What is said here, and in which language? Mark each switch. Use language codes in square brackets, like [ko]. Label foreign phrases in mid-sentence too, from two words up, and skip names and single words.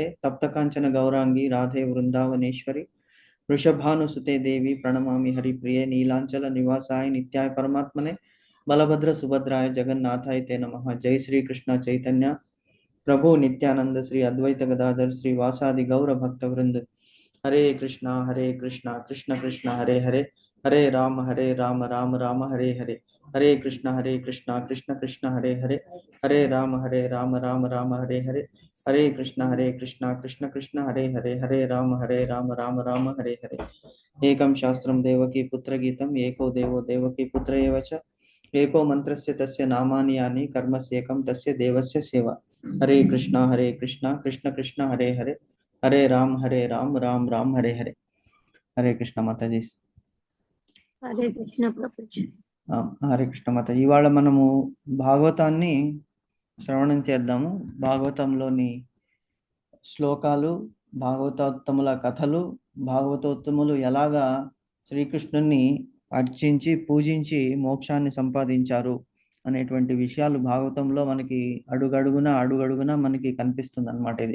[sa] तप्त कांचन गौरांगी राधे वृंदावनेश्वरी वृषभानुसुते देवी प्रणमामि हरिप्रिये नीलांचल निवासाय नित्याय परमात्मने बलभद्र सुभद्राय जगन्नाथाय ते नमः. जय श्री कृष्ण चैतन्य प्रभु नित्यानंद श्री अद्वैत गदाधर श्री वासादि गौर भक्त वृंद. हरे कृष्णा कृष्ण कृष्ण हरे हरे हरे राम राम राम हरे हरे. हरे कृष्णा कृष्ण कृष्ण हरे हरे हरे राम राम राम हरे हरे. हरे कृष्णा कृष्ण कृष्ण हरे हरे हरे राम राम राम हरे हरे. एकं शास्त्रं देवकी पुत्र गीतम् एको देवो देवकी पुत्र एव च एको मंत्रस्य तस्य नामानि यानि कर्मस्येकं तस्य देवस्य सेवा. हरे कृष्णा कृष्ण कृष्ण हरे हरे हरे राम राम राम हरे हरे. [hi] हरे कृष्ण माताजी. [te] హరే కృష్ణ ప్రభుజీ. హరే కృష్ణ మాత. ఇవాళ మనము భాగవతాన్ని శ్రవణం చేద్దాము. భాగవతంలోని శ్లోకాలు, భాగవతోత్తముల కథలు, భాగవతోత్తములు ఎలాగా శ్రీకృష్ణుని అర్చించి పూజించి మోక్షాన్ని సంపాదించారు అనేటువంటి విషయాలు భాగవతంలో మనకి అడుగడుగున మనకి కనిపిస్తుంది అన్నమాట ఇది.